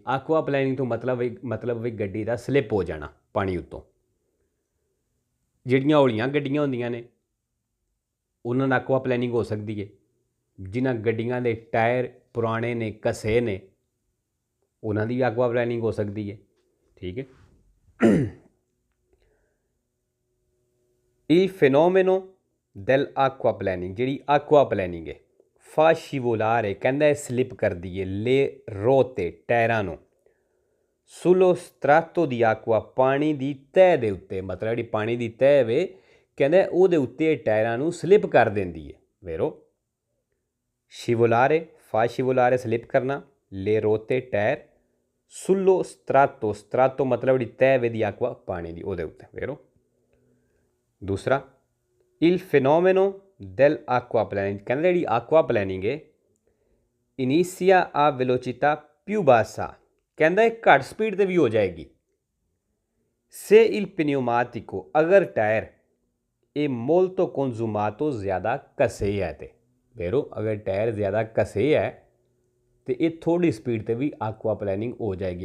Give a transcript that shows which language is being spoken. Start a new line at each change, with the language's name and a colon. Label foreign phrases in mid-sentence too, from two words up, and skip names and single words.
Italian: acqua planning
Punjabi: ਤੋਂ ਮਤਲਬ ਵੀ ਗੱਡੀ ਦਾ ਸਲਿੱਪ ਹੋ ਜਾਣਾ ਪਾਣੀ ਉੱਤੋਂ। ਜਿਹੜੀਆਂ ਹੌਲੀਆਂ ਗੱਡੀਆਂ ਹੁੰਦੀਆਂ ਨੇ ਉਹਨਾਂ ਨਾਲ
Italian: acqua planning
Punjabi: ਹੋ ਸਕਦੀ ਹੈ। ਜਿਨ੍ਹਾਂ ਗੱਡੀਆਂ ਦੇ ਟਾਇਰ ਪੁਰਾਣੇ ਨੇ, ਘਸੇ ਨੇ, ਉਹਨਾਂ ਦੀ ਵੀ
Italian: acqua planning
Punjabi: ਹੋ ਸਕਦੀ ਹੈ, ਠੀਕ ਹੈ।
Italian: il fenomeno dell'acqua planning
Punjabi: ਜਿਹੜੀ
Italian: acqua planning
Punjabi: ਹੈ
Italian: fa scivolare
Punjabi: ਕਹਿੰਦਾ ਸਲਿੱਪ ਕਰਦੀ ਹੈ
Italian: le ruote
Punjabi: ਟਾਇਰਾਂ ਨੂੰ
Italian: sullo strato di acqua
Punjabi: ਪਾਣੀ ਦੀ ਤਹਿ ਦੇ ਉੱਤੇ, ਮਤਲਬ ਜਿਹੜੀ ਪਾਣੀ ਦੀ ਤਹਿ ਵੇ ਕਹਿੰਦਾ ਉਹਦੇ ਉੱਤੇ ਟਾਇਰਾਂ ਨੂੰ ਸਲਿੱਪ ਕਰ ਦਿੰਦੀ ਹੈ।
Italian: vero scivolare fa scivolare
Punjabi: ਸਲਿੱਪ ਕਰਨਾ,
Italian: le ruote
Punjabi: ਟਾਇਰ,
Italian: sullo strato strato
Punjabi: ਮਤਲਬ ਜਿਹੜੀ ਤਹਿ ਵੇ
Italian: di acqua
Punjabi: ਪਾਣੀ ਦੀ ਉਹਦੇ ਉੱਤੇ।
Italian: ਵੇਰੋ ਦੂਸਰਾ il fenomeno dell'acqua planning
Punjabi: ਕਹਿੰਦਾ ਜਿਹੜੀ
Italian: acqua planning ਹੈ inizia a velocità più bassa,
Punjabi: ਕਹਿੰਦਾ ਇਹ ਘੱਟ ਸਪੀਡ ਤੇ ਵੀ ਹੋ ਜਾਏਗੀ।
Italian: se il pneumatico,
Punjabi: ਅਗਰ ਟਾਇਰ ਇਹ
Italian: molto consumato
Punjabi: ਜ਼ਿਆਦਾ ਕਸੇ ਹੈ ਤੇ ਵੇਰੋ ਅਗਰ ਟਾਇਰ ਜ਼ਿਆਦਾ ਕਸੇ ਹੈ ਤੇ ਇਹ ਥੋੜੀ ਸਪੀਡ ਤੇ ਵੀ
Italian: acqua planning
Punjabi: ਹੋ ਜਾਏਗੀ।